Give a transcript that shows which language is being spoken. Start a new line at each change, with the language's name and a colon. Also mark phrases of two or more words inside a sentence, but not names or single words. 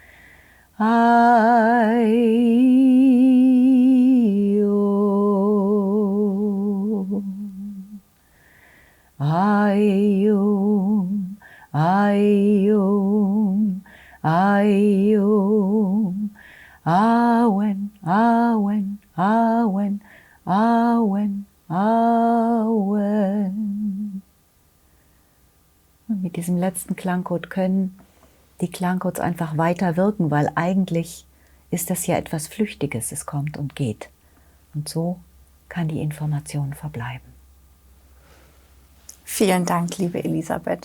German: Aium, Aium, Aium, Awen, Awen, Awen, Awen, Awen. Und mit diesem letzten Klangcode können die Klangcodes einfach weiter wirken, weil eigentlich ist das ja etwas Flüchtiges, es kommt und geht. Und so kann die Information verbleiben. Vielen Dank, liebe Elisabeth.